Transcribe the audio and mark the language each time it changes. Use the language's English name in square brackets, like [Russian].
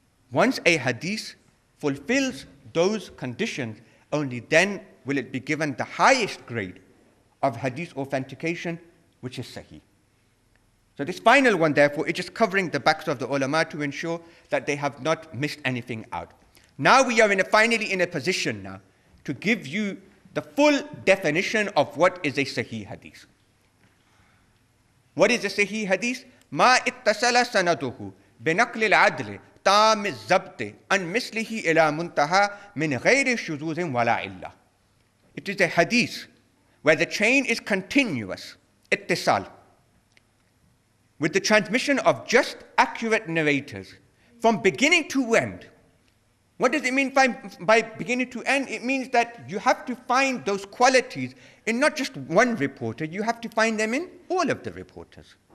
[English] Once a hadith fulfills those conditions, only then will it be given the highest grade of hadith authentication, which is sahih. So this final one, therefore, is just covering the backs of the ulama to ensure that they have not missed anything out. Now we are finally in a position now to give you the full definition of what is a sahih hadith. What is a sahih hadith? [Arabic] ما اتصل سنده بنقل العدل تام الضبط عن مثله إلى منتهى من غير شذوذ ولا علة. [English] It is a hadith where the chain is continuous, ittisal, with the transmission of just accurate narrators from beginning to end. What does it mean by beginning to end? It means that you have to find those qualities in not just one reporter, you have to find them in all of the reporters.